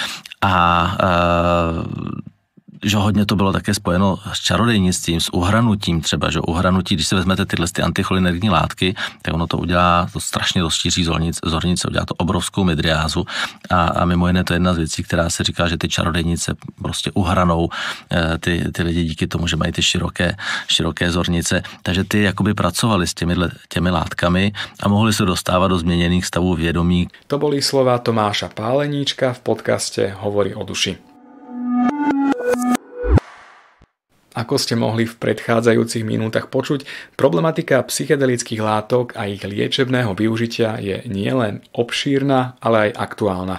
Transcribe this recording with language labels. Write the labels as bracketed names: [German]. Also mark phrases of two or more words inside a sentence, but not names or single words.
[Czech] a že hodně to bylo také spojeno s čarodejnictvím, s uhranutím třeba, že uhranutí, když si vezmete tyhle anticholinergní látky, tak ono to udělá, to strašně rozšíří zornice, udělá to obrovskou midriázu a mimo jiné to je jedna z věcí, která se říká, že ty čarodejnice prostě uhranou ty lidi díky tomu, že mají ty široké zornice, takže ty jakoby pracovali s těmi látkami a mohli se dostávat do změněných stavů vědomí. [Slovak] To boli slova Tomáša Páleníčka v podcaste Hovorí o duši. Ako ste mohli v predchádzajúcich minútach počuť, problematika psychedelických látok a ich liečebného využitia je nielen obšírna, ale aj aktuálna.